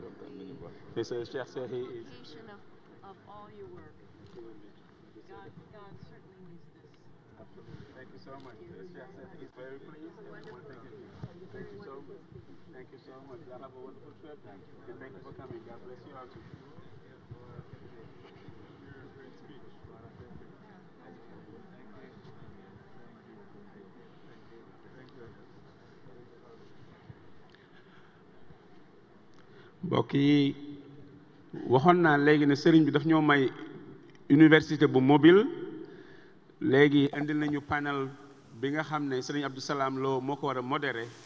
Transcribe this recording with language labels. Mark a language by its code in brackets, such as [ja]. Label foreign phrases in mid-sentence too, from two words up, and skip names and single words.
[en] He says, Sheikh said he is. Of all your work. God certainly needs this. Absolutely. Thank you so much. Sheikh said he's very pleased. Thank you so much. Thank you so much. Y'all have a wonderful trip. And thank you for coming. God bless you all too. [wo] mbokk yi waxoon naa léegi ne sëriñ bi daf ñoo may université bu mobile léegi indil nañu panel bi nga xam ne sëriñ Abdou Salam Lo moo ko war a modéré